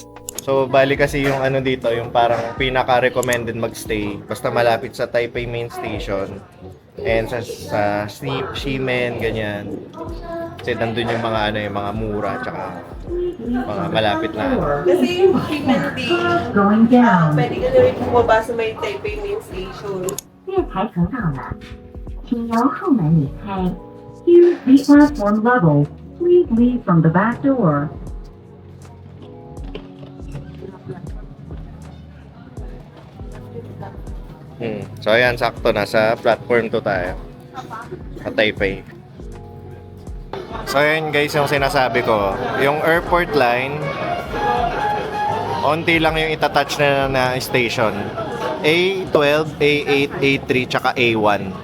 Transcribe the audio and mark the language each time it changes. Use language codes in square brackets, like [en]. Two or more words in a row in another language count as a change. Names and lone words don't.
[tl] So, bali kasi yung ano dito, yung parang pinaka-recommended magstay, basta malapit sa Taipei Main Station. And sa Ximen, ganyan. Kasi nandun yung mga ano, yung mga mura, tsaka mga malapit na ano. Kasi yung Ximending, [en] Going down. [tl] pwede ka na rin bumaba sa may Taipei main station. [zh] 月台可到了，请由后门离开。 [en] Use the platform level. Please leave from the back door. [tl] So, ayan, sakto. Nasa platform 2 tayo. Sa Taipei. So, ayan guys, yung sinasabi ko. Yung [en] airport line, [tl] onti lang yung itatouch na station. A12, A8, A3, tsaka A1.